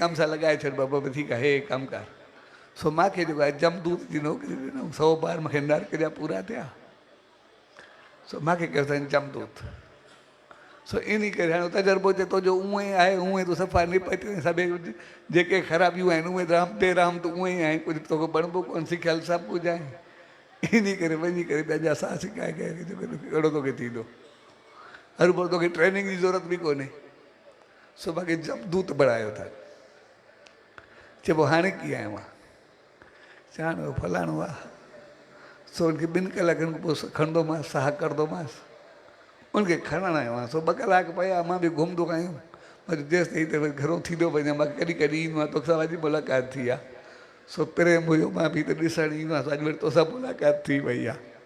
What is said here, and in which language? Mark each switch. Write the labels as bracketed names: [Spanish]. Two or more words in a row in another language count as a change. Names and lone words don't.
[Sindhi] कम सां लॻाए छॾिबो आहे बाबा ठीकु आहे हे कमु कर सो मूंखे जेको आहे जमदूत जी नौकिरी ॾिनऊं 100 बार मूंखे नर्क जा पूरा थिया सो मूंखे कयो अथई जमदूत सो इन करे हाणे तजुर्बो चए थो जो उहे ई आहे उहे तूं सफ़ा निपट सभु जेके ख़राबियूं आहिनि उहे राम ते राम त उहे ई आहिनि कुझु तोखे बणिबो कोन सिखियल सभु कुझु आहे इन करे वञी करे पंहिंजा साह सिकाए करे जेको अहिड़ो तोखे थींदो हर बार तोखे ट्रेनिंग जी ज़रूरत बि कोन्हे सो मूंखे जमदूत बणायो अथनि चइबो हाणे कीअं आहियो मां चवां फलाणो आहे सो हुनखे 2 कलाकनि खां पोइ खणंदोमांसि साह कंदोमांसि उनखे खणणु आयो आहियां सो 2 कलाक पिया मां बि घुमंदो आहियूं पर जेसि ताईं त घरो थींदो वञा मां कॾहिं कॾहिं ईंदो आहियां तोसां अॼु मुलाक़ात थी आहे सो प्रेम हुयो मां बि त ॾिसणु ईंदो आहियां अॼु वरी तोसां मुलाक़ात थी वई आहे